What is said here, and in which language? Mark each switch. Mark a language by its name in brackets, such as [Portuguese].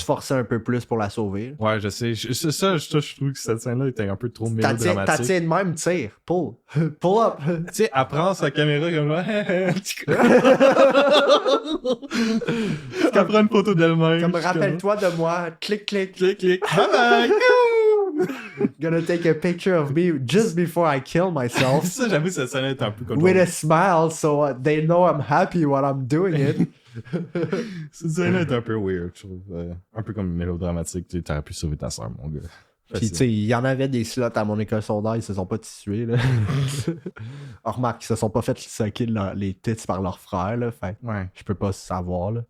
[French] se forcer un peu plus pour la sauver. Ouais, je sais. Je trouve que cette scène-là était un peu trop T'as mélodramatique. tiens de même, tire. [English] Pull. Pull up. [French] Tu sais, elle prend sa caméra comme là. Elle prend une photo d'elle-même. Comme je suis rappelle-toi de moi. Clic. Clic. Bye bye. [English] Gonna take a picture of me just before I kill myself. [French] Ça, j'avoue, cette scène est un peu comme [English] With a smile so they know I'm happy when I'm doing it. [French] Cette scène-là est un peu weird, je trouve. Un peu comme mélodramatique. Tu aurais pu sauver ta soeur, mon gars. Puis tu sais, il y en avait des slots à mon école secondaire, ils se sont pas tués, là. On remarque qu'ils se sont pas fait sucker les tits par leur frère, là. Fait que Ouais. je peux pas savoir, là.